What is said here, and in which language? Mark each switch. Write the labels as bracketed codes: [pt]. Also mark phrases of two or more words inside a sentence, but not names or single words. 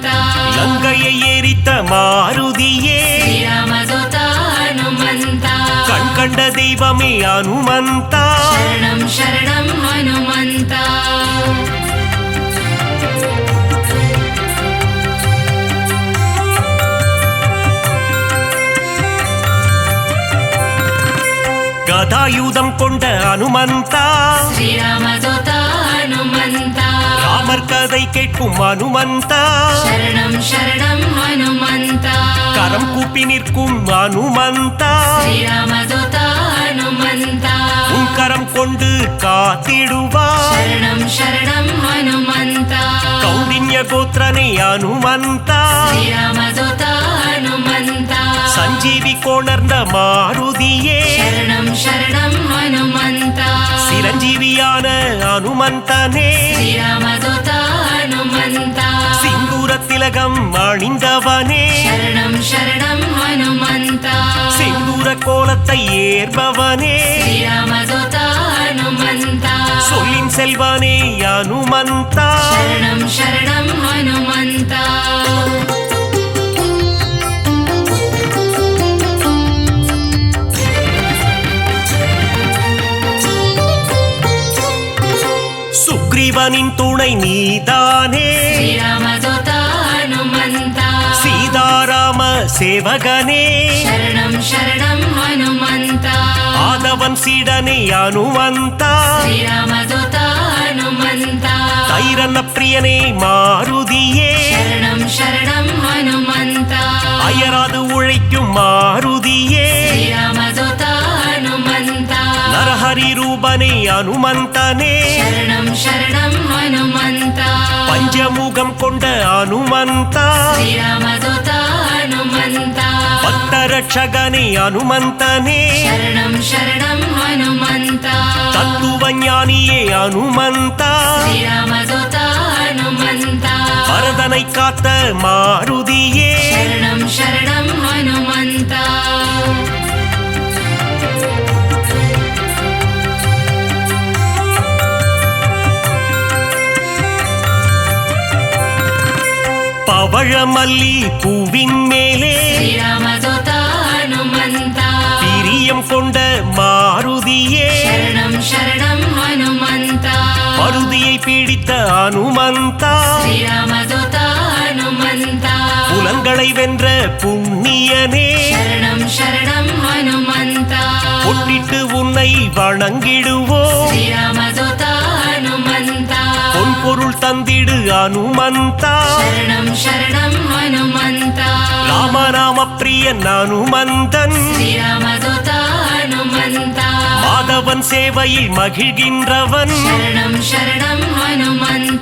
[ta] லங்கையை எரித்த மாருதியே [te] శ్రీరామదూత హనుమంత [ta] கண் கண்ட தெய்வமே ஹனுமந்த [te] శరణం శరణం హనుమంత [ta] கதாயுதம் கொண்ட ஹனுமந்தா [te] శ్రీరామదూత హనుమంత [ta] ராமர் கதை கேட்கும் ஹனுமந்தா [te] శరణం శరణం హనుమంత [ta] கரம் கூப்பி நிற்கும் ஹனுமந்தா [te] శ్రీరామదూత హనుమంత [ta] உன் கரம் கொண்டு காத்திடுவார் [te] శరణం శరణం హనుమంత [ta] கௌண்டின்ய கோத்திரனே ஹனுமந்தா [te] శ్రీరామదూత హనుమంత [ta] சஞ்சீவி கோணர்ந்த மாருதியே [te] శరణం శరణం హనుమంత [ta] சிரஞ்சீவியான ஹனுமந்தனே [te] శ్రీరామదూత హనుమంత [ta] சிந்தூர திலகம் அணிந்தவனே [te] శరణం శరణం హనుమంత [ta] சிந்தூர கோலத்தை ஏற்பவனே [te] శ్రీరామదూత హనుమంత [ta] சொல்லின் செல்வனே ஹனுமந்தா [te] శరణం శరణం హనుమంత [ta] சுக்ரீவனின் துணை நீதானே [te] శ్రీరామదూత హనుమంత [ta] சீதாராம சேவகனே [te] శరణం శరణం హనుమంత [ta] ஆதவன் சீடனே ஹனுமந்தா [te] శ్రీరామదూత హనుమంత [ta] தைரன்ன பிரியனே மாருதியே [te] శరణం శరణం హనుమంత [ta] அயராது உழைக்கும் மாருதியே [te] శ్రీరామదూత హనుమంత [ta] நரஹரி ரூபனே ஹனுமந்தனே [te] శరణం శరణం హనుమంత [ta] பஞ்சமுகம் கொண்ட ஹனுமந்தா [te] శ్రీరామదూత హనుమంత [ta] பக்தரட்சகனே ஹனுமந்தனே [te] శరణం శరణం హనుమంత [ta] தத்துவ ஞானியே ஹனுமந்தா [te] శ్రీరామదూత హనుమంత [ta] பரதனை காத்த மாருதியே [te] శరణం శరణం హనుమంత [ta] பவழமல்லி பூவின் மேலே [te] శ్రీరామదూత హనుమంత [ta] பிரியம் கொண்ட மாருதியே [te] శరణం శరణం హనుమంత [ta] மருதியை பிடித்த ஹனுமந்தா [te] శ్రీరామదూత హనుమంత [ta] புலங்களை வென்ற புண்ணியனே [te] శరణం శరణం హనుమంత [ta] பொட்டிட்டு உன்னை வணங்கிடுவோம் [te] శ్రీరామదూత హనుమంత [ta] பொன் பொருள் தந்திடு ஹனுமந்தா [te] శరణం శరణం హనుమంత [ta] ராமநாம பிரியன் ஹனுமந்தன் [te] శ్రీరామదూత హనుమంత [ta] மாதவன் சேவையில் மகிழ்கின்றவன் [te] శరణం శరణం హనుమంత